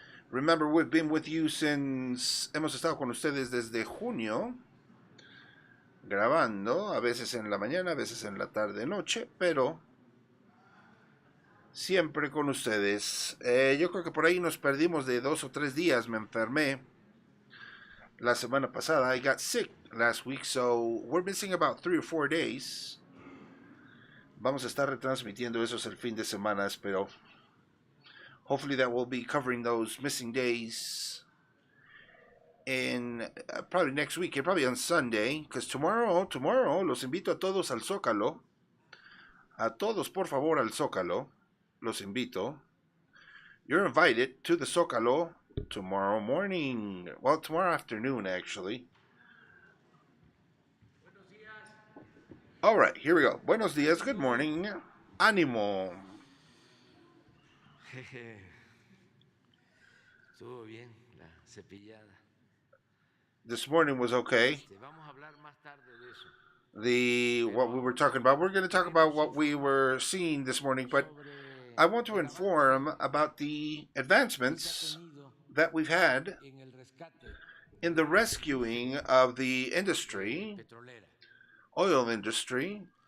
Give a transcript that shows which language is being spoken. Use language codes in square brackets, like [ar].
[en] Remember, we've been with you since, [es] hemos estado con ustedes desde junio, grabando, a veces en la mañana, a veces en la tarde, noche, pero siempre con ustedes. Yo creo que por ahí nos perdimos de 2 o 3 días. Me enfermé la semana pasada. [en] I got sick last week, so we're missing about 3 or 4 days. [es] Vamos a estar retransmitiendo esos el fin de semana, espero. [en] Hopefully that will be covering those missing days in probably next week, probably on Sunday, because tomorrow [es] los invito a todos al Zócalo. A todos, por favor, al Zócalo. Los invito. [en] You're invited to the Zócalo tomorrow morning. Well, tomorrow afternoon, actually. All right, here we go. [es] Buenos días, [en] good morning. [es] Ánimo. Estuvo bien la cepillada. [en] This morning was okay. [es] Vamos a hablar más tarde de eso. [en] What we were talking about. We're going to talk about what we were seeing this morning, but I want to inform about the advancements that we've had in the rescuing of the industry, oil industry.